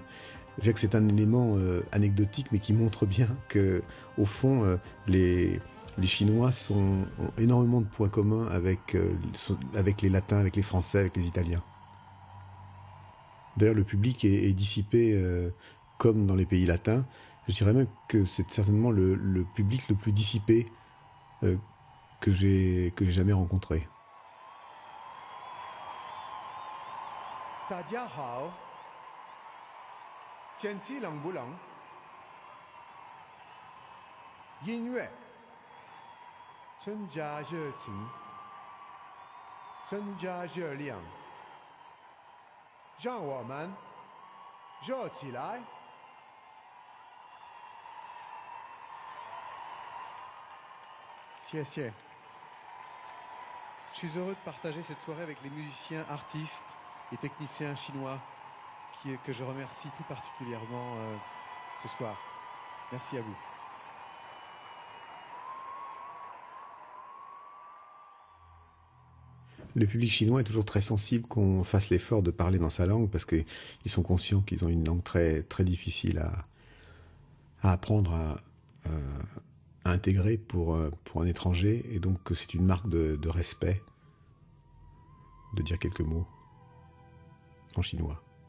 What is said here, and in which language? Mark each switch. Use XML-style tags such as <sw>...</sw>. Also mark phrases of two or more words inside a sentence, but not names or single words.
<fr>Je dirais que c'est un élément anecdotique, mais qui montre bien que, au fond, les Chinois ont énormément de points communs avec les Latins, avec les Français, avec les Italiens. D'ailleurs, le public est dissipé comme dans les pays latins. Je dirais même que c'est certainement le public le plus dissipé que j'ai jamais rencontré.</fr> <zh>大家好，天气冷不冷？音乐增加热情，增加热量，让我们热起来。</zh> <fr>谢谢。Je suis heureux de partager cette soirée avec les musiciens, artistes et techniciens chinois que je remercie tout particulièrement ce soir. Merci à vous. Le public chinois est toujours très sensible qu'on fasse l'effort de parler dans sa langue, parce qu'ils sont conscients qu'ils ont une langue très, très difficile à apprendre, à intégrer pour un étranger, et donc c'est une marque de respect de dire quelques mots en chinois.</fr>